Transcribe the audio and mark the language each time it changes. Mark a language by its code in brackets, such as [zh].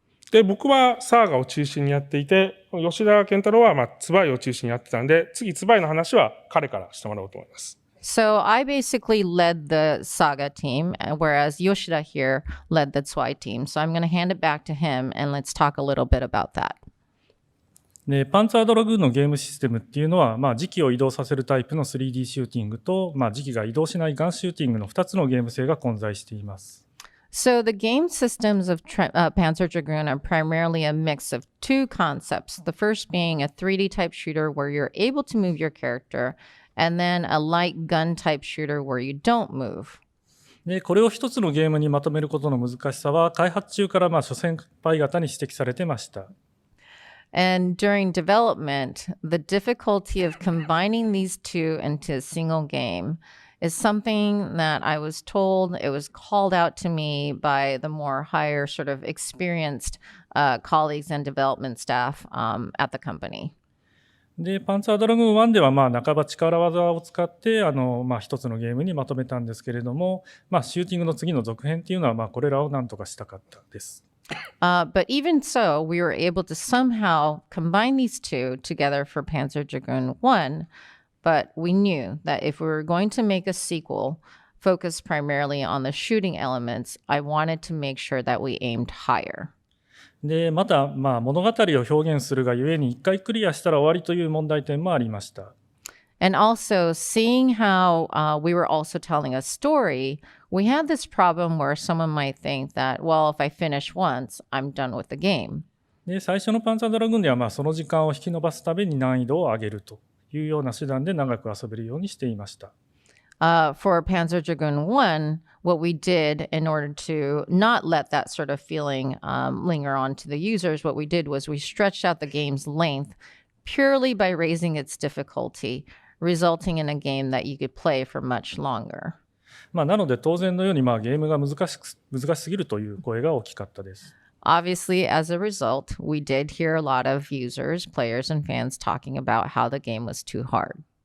[ja] で、僕はサーガを中心にやっていて、吉田健太郎はまあツバイを中心にやってたんで、次ツバイの話は彼からしてもらおうと思います。 [en] So I basically led the Saga team, whereas Yoshida here led the Zwei team. So I'm going to hand it back to him, and let's talk a little bit about that. [ja] で、パンツァードラグーンのゲームシステムっていうのは、まあ、時期を移動させるタイプの 3D シューティングと、まあ、時期が移動しないガンシューティングの2つのゲーム性が混在しています。 [en] So the game systems of Panzer Dragoon are primarily a mix of two concepts. The first being a 3D type shooter where you're able to move your character, and then a light gun type shooter where you don't move. [ja] で、これを一つのゲームにまとめることの難しさは、開発中からまあ諸先輩方に指摘されてました。 [en] And during development, the difficulty of combining these two into a single game is something that I was told, it was called out to me by the more higher sort of experienced colleagues and development staff at the company. [ja] で、パンツァードラグーン1ではまあ半ば力技を使ってまあ一つのゲームにまとめたんですけれども、まあシューティングの次の続編っていうのはまあこれらをなんとかしたかったです。 [en] But even so, we were able to somehow combine these two together for Panzer Dragoon 1. But we knew that if we were going to make a sequel focused primarily on the shooting elements, I wanted to make sure that we aimed higher. [ja] で、また、物語を表現するがゆえに、一回クリアしたら終わりという問題点もありました。 [en] And also, seeing how we were also telling a story, we had this problem where someone might think that, well, if I finish once, I'm done with the game. [ja] で、最初のパンツァードラグーンでは、その時間を引き延ばすために難易度を上げるというような手段で長く遊べるようにしていました。 [en] For Panzer Dragoon 1, what we did in order to not let that sort of feeling linger on to the users, what we did was we stretched out the game's length purely by raising its difficulty, resulting in a game that you could play for much longer. [ja] なので当然のようにゲームが難しすぎるという声が大きかったです。 [en] Obviously, as a result, we did hear a lot of users, players, and fans talking about how the game was too hard.